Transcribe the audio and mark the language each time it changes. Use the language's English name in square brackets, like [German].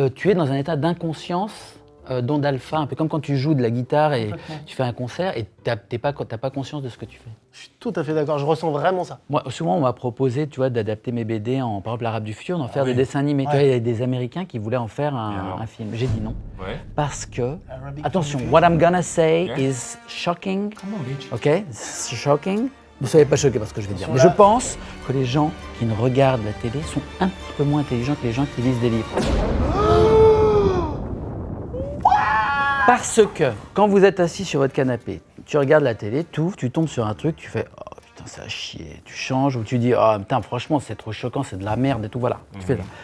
[French] tu es dans un état d'inconscience, d'onde alpha, un peu comme quand tu joues de la guitare et tu fais un concert et t'as pas conscience de ce que tu fais. Je suis tout à fait d'accord, je ressens vraiment ça. Moi, souvent, on m'a proposé, tu vois, d'adapter mes BD en, par exemple, l'Arabe du futur, d'en faire des dessins animés. Tu vois, il y a des Américains qui voulaient en faire un film. J'ai dit non. Parce que, attention, [English] what I'm gonna say is shocking. Ok, it's shocking. [French] Ne soyez pas choqués par ce que je vais dire. Mais je pense que les gens qui ne regardent la télé sont un petit peu moins intelligents que les gens qui lisent des livres. Parce que quand vous êtes assis sur votre canapé, tu regardes la télé, tu tombes sur un truc, tu fais oh putain ça a chier, tu changes ou tu dis oh putain franchement c'est trop choquant, c'est de la merde et tout, voilà. Tu fais ça.